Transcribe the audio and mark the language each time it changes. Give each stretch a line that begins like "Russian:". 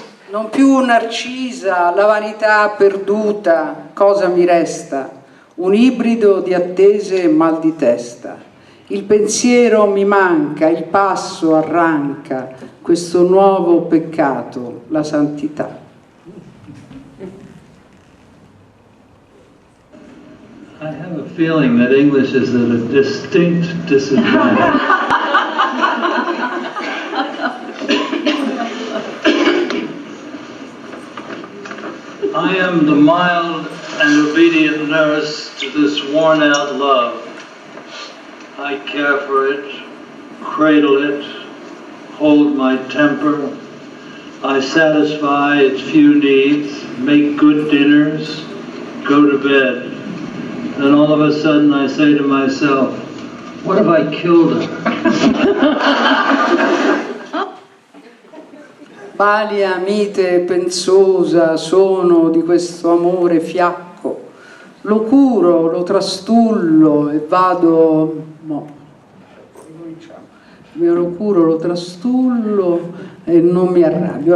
Italian: Non più narcisa, la vanità perduta, cosa mi resta? Un ibrido di attese e mal di testa. Il pensiero mi manca, il passo arranca, questo nuovo peccato, la santità.
English: I have a feeling that English is at a distinct disadvantage. I am the mild and obedient nurse to this worn-out love. I care for it, cradle it, hold my temper. I satisfy its few needs, make good dinners, go to bed. Then all of a sudden I say to myself, what if I killed her?
Italian: Palia, mite, pensosa sono di questo amore fiacco. Lo curo, lo trastullo e vado... No, lo curo, lo trastullo e non mi arrabbio.